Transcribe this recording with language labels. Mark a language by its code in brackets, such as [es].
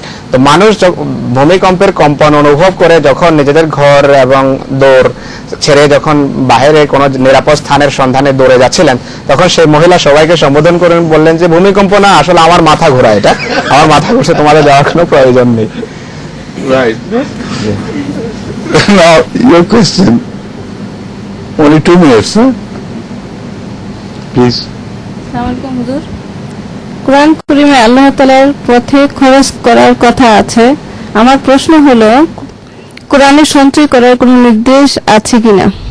[bn] তো মানুষ ভূমিকম্পের কম্পন অনুভব করে যখন নিজেদের ঘর এবং দৌড় ছেড়ে যখন বাইরে কোনো নিরাপদ স্থানের সন্ধানে দৌড়ে যাচ্ছিলেন, তখন সেই মহিলা সবাইকে সম্বোধন করে বললেন যে ভূমিকম্প না, আসলে আমার মাথা ঘোরা, এটা আমার মাথা ঘুরছে, তোমাদের যাওয়ার কোনো প্রয়োজন নেই। [en] Right. Now your question, only 2 minutes, huh? Please. [bn] আসসালামু হুজুর, কোরআন কারীমে আল্লাহ তাআলার পথে খরচ করার কথা আছে। আমার প্রশ্ন হলো, কোরআনে সঞ্চয় করার কোনো নির্দেশ আছে কিনা?